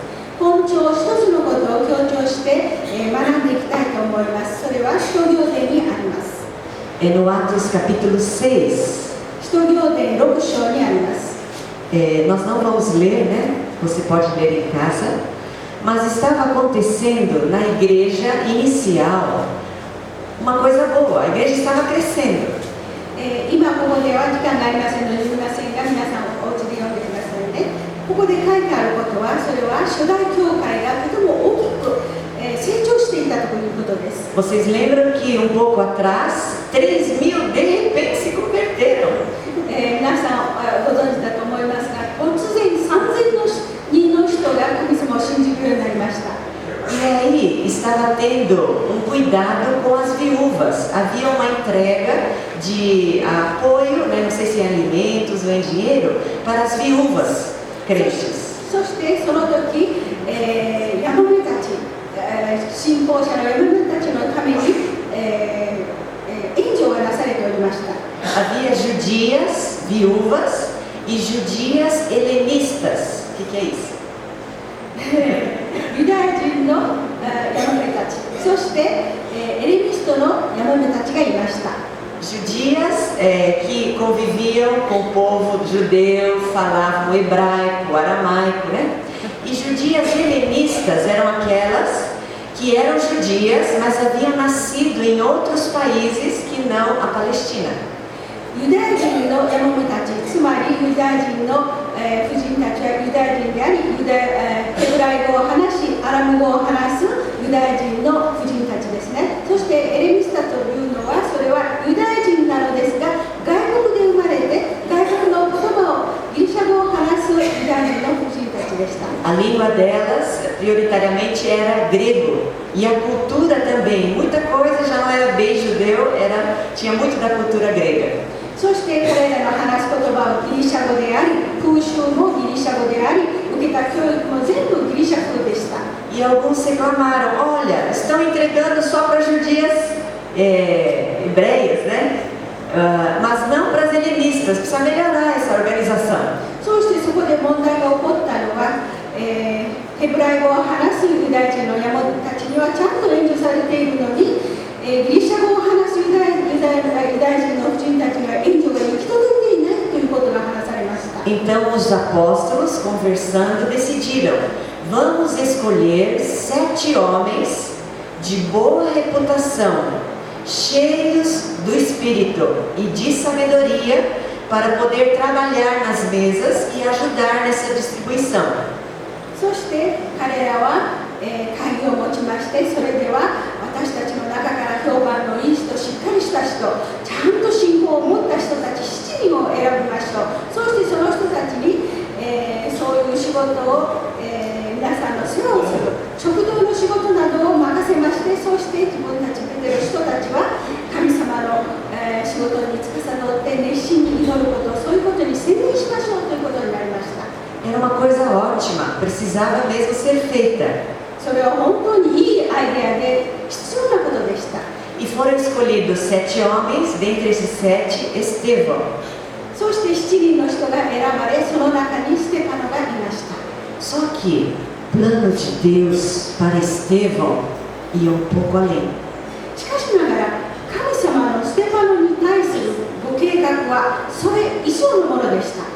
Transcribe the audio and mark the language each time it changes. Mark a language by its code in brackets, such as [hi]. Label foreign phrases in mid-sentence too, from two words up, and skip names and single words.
[pt] É no Atos capítulo 6. Nós não vamos ler, né? Você pode ler em casa. Mas estava acontecendo na igreja inicial uma coisa boa. A igreja estava crescendo. [ja] 今ここでは時間がありませんので読みませんが、皆さんお家で読んでくださいね。ここで書いてあることは、それは初代教会がとても大きく成長していたということです。 [pt] Vocês lembram que um pouco atrás, 3.000 de repente se converteram. [ja] 皆さんご存知だと思いますが、突然3,000人の人が神様を信じるようになりました。 [pt] E aí estava tendo um cuidado com as viúvas. Havia uma entrega de apoio, né, não sei se em alimentos ou em dinheiro, para as viúvas crentes. [ja] そしてその時、ヤモメたち、信仰者のヤモメたちのために、援助がなされておりました。 [pt] Havia judias viúvas e judias helenistas. O que é isso? [ja] ユダヤ人のヤモメたち、そしてエレニストのヤモメたちがいました。 [pt] Judias que conviviam com o povo judeu, falavam hebraico, aramaico, né? E judias helenistas eram aquelas que eram judias, mas haviam nascido em outros países que não a Palestina. [ja] ユダヤ人のヤモメたち、つまりユダヤ人の婦人たちはユダヤ人であり、ヘブライ語を話し、アラム語を話すユダヤ人の婦人たちですね。そしてエレミスタというのは、それはユダヤ人なのですが、外国で生まれて、外国の言葉を、ギリシャ語を話すユダヤ人の婦人たちでした。 [pt] A língua delas prioritariamente era grego e a cultura também, muita coisa já não era bem judeu, tinha muito da cultura grega. [ja] そして彼らの話す言葉はギリシャ語であり、風習もギリシャ語であり、受けた教育も全部ギリシャ風でした。 [pt] E alguns reclamaram, olha, estão entregando só para judias hebreias, né? Mas não para as helenistas, precisa melhorar essa organização. [ja] そしてそこで問題が起こったのは、ヘブライ語を話すユダヤ人のヤモメたちにはちゃんと援助されているのに、ギリシャ語を話すユダヤ人の婦人たちが援助が行き届いていないということが話されました。 [pt] Então os apóstolos, conversando, decidiram, vamos escolher 7 homens de boa reputação, cheios do Espírito e de sabedoria, para poder trabalhar nas mesas e ajudar nessa distribuição. [ja] そして彼らは、会議を持ちまして、それでは私たちの中から評判のいい人、しっかりした人、ちゃんと信仰を持った人たち7人を選びましょう。そしてその人たちに、そういう仕事を、皆さんの世話をする、食堂の仕事などを任せまして、そして自分たち出てる人たちは神様の、仕事に司って熱心に祈ること、そういうことに専念しましょうということになりました。 [pt] Era uma coisa ótima, precisava mesmo ser feita. [ja] それは本当にいいアイデアで必要なことでした。 [pt] E foram escolhidos 7 homens, dentre esses 7, Estevão. [ja] そして7人の人が選ばれ、その中にステパノがいました。 [pt] Só que o plano de Deus para Estevão ia um pouco além. [ja] しかしながら、神様のステパノに対するご計画はそれ以上のものでした。